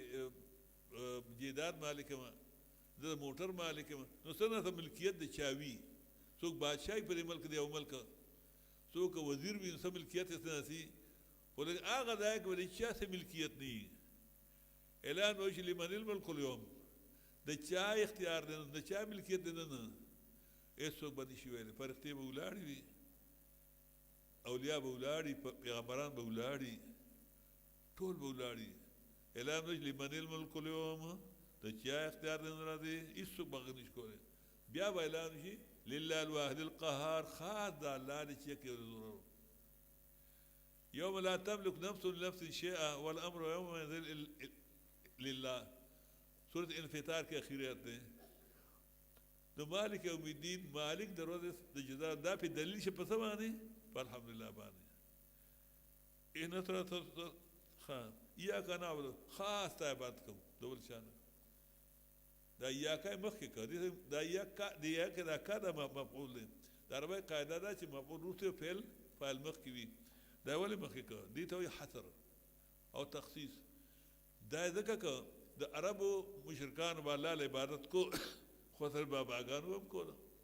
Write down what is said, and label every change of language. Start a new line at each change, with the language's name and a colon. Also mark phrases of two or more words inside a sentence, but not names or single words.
Pashto: جیداد مالک یم زه د موټر مالک یم نو څه نه ملکیت د چا وي څوک بادشاهي پر ملک دی او ملک څوک وزیر وي څه ملکیت یې څه نسي خو هغه ځای کې ولې چا څه ملکیت نه وي اعلان وشي
Arabic: لمن الملک اليوم
Pashto: د چا اختیار دی د چا ملکیت دی نه هېڅوک به نشي ویلی فرښتې به ولاړې وي اولیاء به ولاړي پیغمبران به ولاړي ټول به ولاړي اعلان وشي
Arabic: لمن الملک اليوم
Pashto: د چا اختیار دی نه راځي هېڅوک به هغه نشي کولی بیا به اعلان وشي
Arabic: لله الواحد القهار
Pashto: خاص د الله دی چې یې ضرور
Arabic: یوم لا تملک نفس لنفس شیئا والامر یومئذ لله
Pashto: سورة انفطار کې اخیریت دی نو
Arabic: مالک یوم الدین
Pashto: مالک د ورځې د جزا دا په دلیل شي په څه باندې په الحمدلله باندې
Arabic: اهدنا الصراط ایاک نعبد
Pashto: خاص ته عبادت کوو د بل چا نه دا ایاک مخکې کړه دا ایاک دا کا دا مفعول دی د عربۍ قاعده ده چې مفعول وروسته فعل فاعل مخکې وي دا ولې مخکې کړه دې ته وایي حصر او تخصیص دا ځکه که د عربو مشرکانو به الله له عبادت کو خو سره باباګانو هم کوله